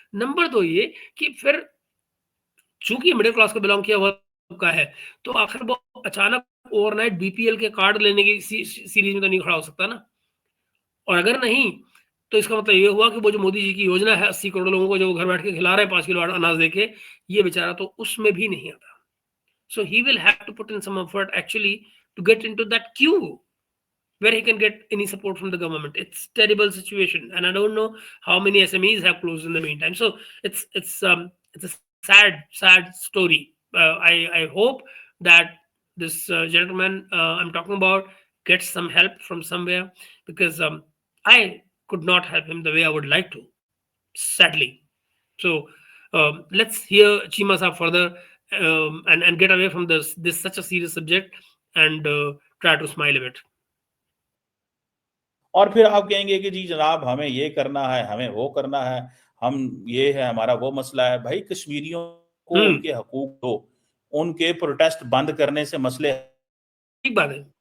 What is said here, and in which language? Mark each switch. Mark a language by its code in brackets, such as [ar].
[hi] Number 2 ये कि फिर चूंकि मिडिल क्लास को बिलोंग किया हुआ तबका है, तो आखिर वो अचानक ओवरनाइट बीपीएल के कार्ड लेने की सीरीज में तो नहीं खड़ा हो सकता ना। और अगर नहीं, तो इसका मतलब ये हुआ कि वो जो मोदी जी की योजना है 80 करोड़ लोगों को जो घर बैठ के खिला रहे हैं 5 किलो अनाज देके, ये बेचारा तो उसमें भी नहीं आता। [en] So he will have to put in some effort actually to get into that queue where he can get any support from the government. It's terrible situation, and I don't know how many SMEs have closed in the meantime. So it's a sad story. I hope that this gentleman I'm talking about gets some help from somewhere because I could not help him the way I would like to, sadly. So let's hear Chima Saab further and get away from this such a serious subject and try to smile a bit. [hi] और फिर आप कहेंगे कि जी जनाब हमें ये करना है, हमें वो करना है, हम ये है, हमारा वो मसला है। भाई कश्मीरियों को उनके हकूक दो, उनके प्रोटेस्ट बंद करने से मसले ठीक बात है,